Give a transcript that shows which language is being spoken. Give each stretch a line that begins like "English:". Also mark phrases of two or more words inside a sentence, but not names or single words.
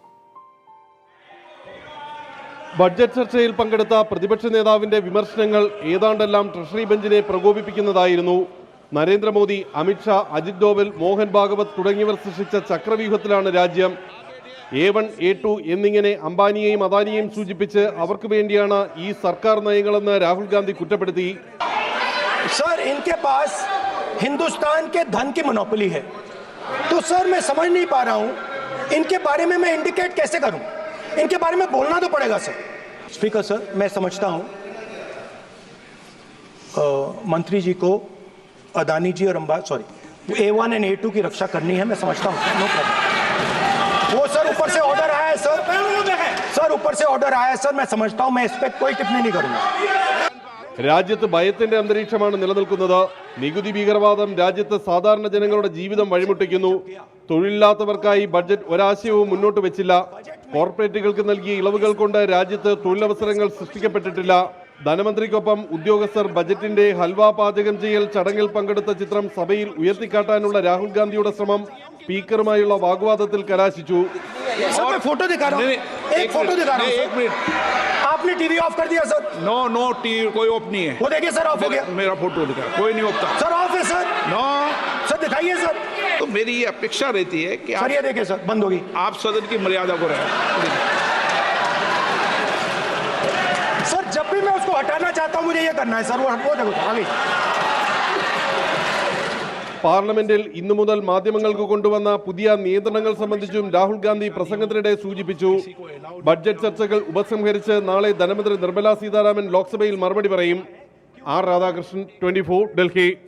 Malayalam: ബഡ്ജറ്റ് ചർച്ചയിൽ പങ്കെടുത്ത പ്രതിപക്ഷ നേതാവിന്റെ വിമർശനങ്ങൾ ഏതാണ്ടെല്ലാം ട്രഷറി ബെഞ്ചിനെ പ്രകോപിപ്പിക്കുന്നതായിരുന്നു. നരേന്ദ്രമോദി, അമിത്ഷാ, അജിത് ഡോവൽ, മോഹൻ ഭാഗവത് തുടങ്ങിയവർ സൃഷ്ടിച്ച ചക്രവ്യൂഹത്തിലാണ് രാജ്യം. A1, A2 എന്നിങ്ങനെ അംബാനിയെയും അദാനിയെയും സൂചിപ്പിച്ച് അവർക്ക് വേണ്ടിയാണ് ഈ സർക്കാർ നയങ്ങളെന്ന് രാഹുൽ ഗാന്ധി കുറ്റപ്പെടുത്തി.
Hindi: सर इनके पास हिंदुस्तान के धन की मोनोपोली है, तो सर मैं समझ नहीं पा रहा हूँ इनके बारे में मैं इंडिकेट कैसे करूँ. इनके बारे में बोलना तो पड़ेगा सर. स्पीकर सर, मैं समझता हूँ मंत्री जी को अदानी जी और A1 एंड A2 की रक्षा करनी है, मैं समझता हूँ.
English: no problem.
Hindi: वो सर ऊपर से ऑर्डर आया है सर ऊपर से ऑर्डर आया है सर, मैं समझता हूँ, मैं इस पर कोई टिप्पणी नहीं करूँगा.
Malayalam: രാജ്യത്ത് ഭയത്തിന്റെ അന്തരീക്ഷമാണ് നിലനിൽക്കുന്നത്. നികുതി ഭീകരവാദം രാജ്യത്ത് സാധാരണ ജനങ്ങളുടെ ജീവിതം വഴിമുട്ടിക്കുന്നു. തൊഴിലില്ലാത്തവർക്കായി ബഡ്ജറ്റ് ഒരാശയവും മുന്നോട്ട് വെച്ചില്ല. കോർപ്പറേറ്റുകൾക്ക് നൽകിയ ഇളവുകൾ കൊണ്ട് രാജ്യത്ത് തൊഴിലവസരങ്ങൾ സൃഷ്ടിക്കപ്പെട്ടിട്ടില്ല. ധനമന്ത്രിക്കൊപ്പം ഉദ്യോഗസ്ഥർ ബജറ്റിന്റെ ഹൽവ പാചകം ചെയ്യൽ ചടങ്ങിൽ പങ്കെടുത്ത ചിത്രം സഭയിൽ ഉയർത്തിക്കാട്ടാനുള്ള രാഹുൽ ഗാന്ധിയുടെ ശ്രമം സ്പീക്കറുമായുള്ള വാഗ്വാദത്തിൽ കലാശിച്ചു.
Hindi: फोटो दिखा रहा हूँ, एक फोटो दिखा रहा हूँ. एक मिनट, आपने टीवी ऑफ कर दिया सर?
English: no TV
Hindi: कोई ऑफ नहीं है. वो देखिए सर, ऑफ हो गया. मेरा फोटो दिखा, कोई नहीं ऑफ था सर. ऑफ है सर. नो सर दिखाइए सर. तो मेरी ये अपेक्षा रहती है कि सर ये देखिए सर, बंद होगी. आप सदन की मर्यादा को रहे. सर जब भी मैं उसको हटाना चाहता हूँ मुझे ये करना है सर. वो देखो आगे.
Malayalam: പാർലമെന്റിൽ ഇന്നു മുതൽ മാധ്യമങ്ങൾക്ക് കൊണ്ടുവന്ന പുതിയ നിയന്ത്രണങ്ങൾ സംബന്ധിച്ചും രാഹുൽ ഗാന്ധി പ്രസംഗത്തിനിടെ സൂചിപ്പിച്ചു. ബഡ്ജറ്റ് ചർച്ചകൾ ഉപസംഹരിച്ച് നാളെ ധനമന്ത്രി നിർമ്മല സീതാരാമൻ ലോക്സഭയിൽ മറുപടി പറയും. ആർ രാധാകൃഷ്ണൻ, 24 ഡൽഹി.